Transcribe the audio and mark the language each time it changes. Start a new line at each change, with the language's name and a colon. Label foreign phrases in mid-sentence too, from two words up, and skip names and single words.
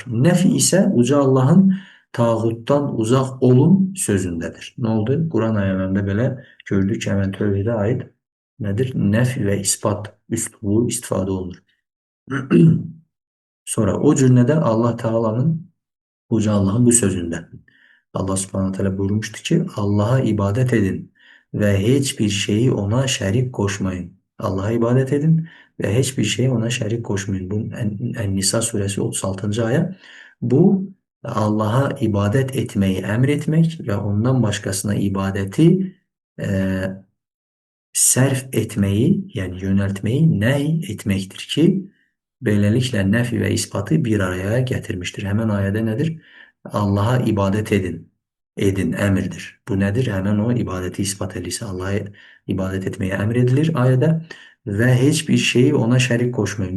Azerbaijani: Nəfi isə uca Allahın tağutdan uzaq olun sözündədir. Nə oldu? Quran ayələrində belə gördük ki, həmən tövhidə aid nədir? Nəfi və isbat üslubu istifadə olunur. Sonra o cümlədə Allah Teala'nın uca Allah'ın bu sözündə.
Turkish: Allah Subhanahu teala buyurmuştu ki Allah'a ibadet edin ve hiçbir şeyi ona şerik koşmayın. Allah'a ibadet edin ve hiçbir şeyi ona şerik koşmayın. Bu En-Nisa suresi 36. ayet. Bu Allah'a ibadet etmeyi emretmek ve ondan başkasına ibadeti e, sərf etmeyi yani yöneltmeyi nehy etmektir ki
Azerbaijani: beləliklə nəfi və isbatı bir araya gətirmişdir. Həmən ayədə nədir? Allah'a ibadət edin. Edin, əmrdir. Bu nədir? Həmən o ibadəti isbat edirsə Allah'a ibadət etməyə əmr edilir ayədə və heç bir şeyi ona şərik qoşmayın.